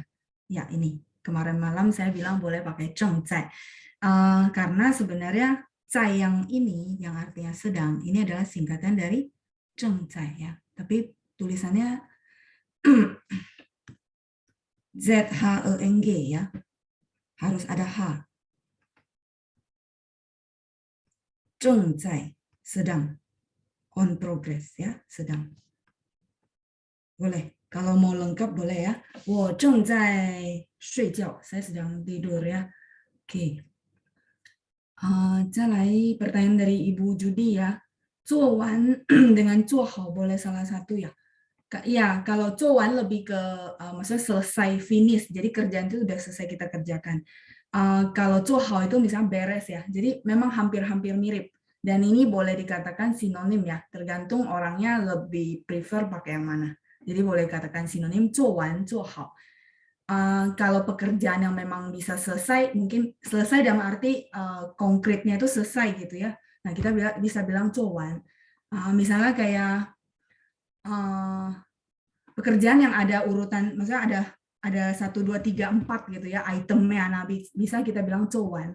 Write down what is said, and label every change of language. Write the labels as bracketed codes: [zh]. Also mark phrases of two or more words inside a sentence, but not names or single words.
[id] Ya, ini. Kemarin malam saya bilang boleh pakai 正在. Karena sebenarnya 在 yang ini, yang artinya sedang, ini adalah singkatan dari 正在 ya. Tapi tulisannya ZHENG ya. Harus ada H. 正在, sedang. [en] On progress [id] ya, sedang. Boleh. Kalau mau lengkap boleh ya. [zh] 我正在睡觉. [id] Saya sedang tidur ya. Oke. 再来 pertanyaan dari Ibu Judi ya. 做完 dengan 做好 boleh salah satu ya. Ya, kalau 做完 lebih ke maksudnya selesai, finish. Jadi kerjaan itu udah selesai kita kerjakan. Kalau 做好 itu misalnya beres ya. Jadi memang hampir-hampir mirip. Dan ini boleh dikatakan sinonim ya. Tergantung orangnya lebih prefer pakai yang mana. Jadi boleh katakan sinonim [zh] 做完做好. [id] Kalau pekerjaan yang memang bisa selesai, mungkin selesai dalam arti konkretnya itu selesai gitu ya. Nah, kita bisa bilang 做完. Misalnya kayak pekerjaan yang ada urutan, maksudnya ada 1, 2, 3, 4 gitu ya, itemnya, nah bisa kita bilang 做完.